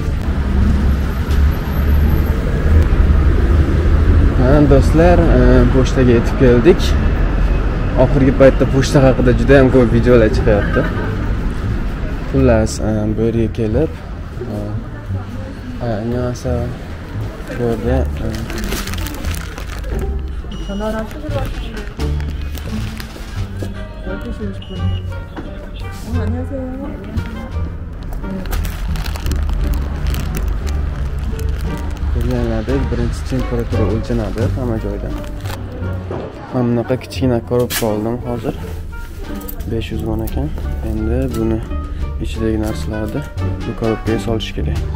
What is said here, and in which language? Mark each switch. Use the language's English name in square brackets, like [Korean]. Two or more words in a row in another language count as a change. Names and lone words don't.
[Uzbek] Do'stlar, pochtaga yetib keldik. Oxirgi paytda pochta haqida juda ham ko'p videolar chiqyapti. Xullas, bu yerga kelib, anasa bu yerga [Korean] 전화랑 수수료 어디 쓰고 싶어요? 안녕하세요. [Uzbek] Ko'rganlarda birinchi temperatura o'lchanadi hamma joyda. Mana bunaqa kichkina korobka oldim hozir. 500 won ekan. Endi buni ichidagi narsalarni bu korobkaga solish kerak.